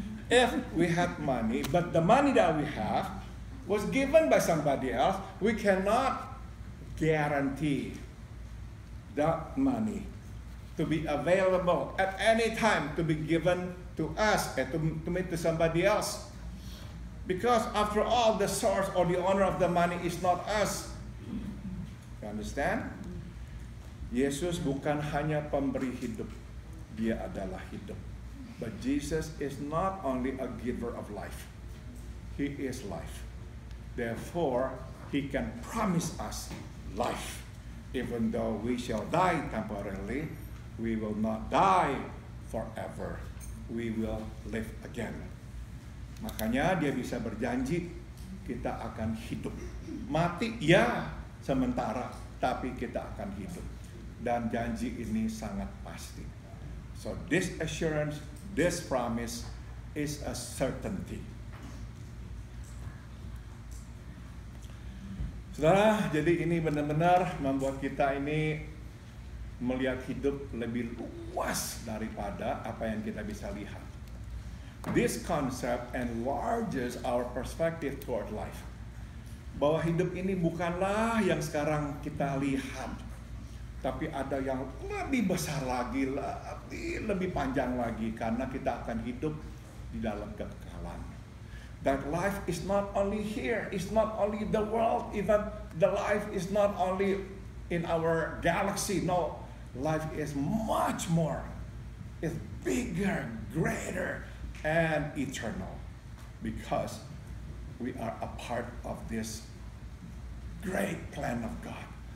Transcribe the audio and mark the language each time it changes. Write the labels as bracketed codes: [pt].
[en] If we had money, but the money that we have was given by somebody else, we cannot guarantee that money to be available at any time to be given to us and to somebody else. Because after all, the source or the owner of the money is not us. You understand? [id] Yesus bukan hanya pemberi hidup, dia adalah hidup. [en] But Jesus is not only a giver of life, he is life. Therefore, he can promise us life. Even though we shall die temporarily, we will not die forever. We will live again. [id] Makanya dia bisa berjanji kita akan hidup. Mati ya sementara, tapi kita akan hidup. Dan janji ini sangat pasti. [en] So this assurance, this promise is a certainty. [id] Saudara, jadi ini benar-benar membuat kita ini melihat hidup lebih luas daripada apa yang kita bisa lihat. [en] This concept enlarges our perspective toward life. [id] Bahwa hidup ini bukanlah yang sekarang kita lihat, tapi ada yang lebih besar lagi, lebih panjang lagi, karena kita akan hidup di dalam kekekalan. [en] That life is not only here, it's not only the world, even the life is not only in our galaxy. No, life is much more. It's bigger, greater, and eternal, because we are a part of this great plan of God.